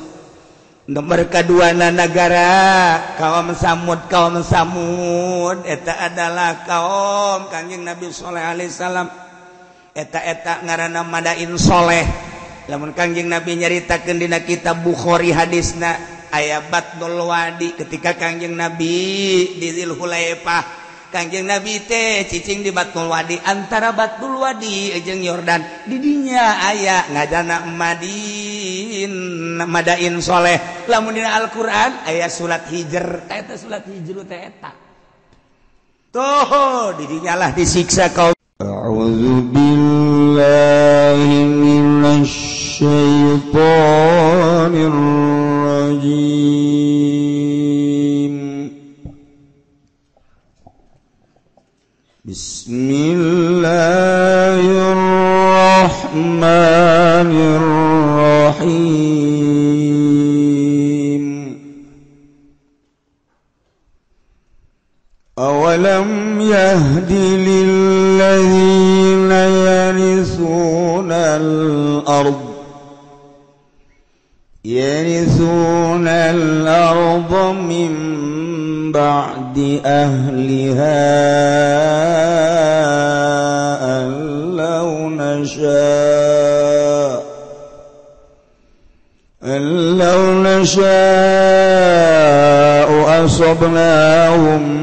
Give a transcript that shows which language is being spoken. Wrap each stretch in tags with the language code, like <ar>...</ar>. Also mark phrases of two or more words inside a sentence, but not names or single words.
<su>Nomor keduana negara kaum Samud eta adalah kaum Kangjeng Nabi Shalih</su> <ar>عليه السلام</ar> <su>eta ngaranna Madain Soleh lamun Kangjeng Nabi nyaritakeun dina kitab Bukhari hadisna aya Batnul Wadi ketika Kangjeng Nabi di Zulhulaifah Kangjeng Nabi teh cicing di Batnul Wadi antara Batnul Wadi jeung Yordan di dinya aya ngaranna Madain Soleh lamun dina Al-Qur'an aya surat Hijr eta surat Hijr teh eta tuh di dinya lah disiksa kaum</su> <ar>أعوذ بالله من الشيطان الرجيم. بسم الله الرحمن الرحيم. أولم يهد للذين يرثون الأرض من بعد أهلها لو نشاء أصبناهم</ar>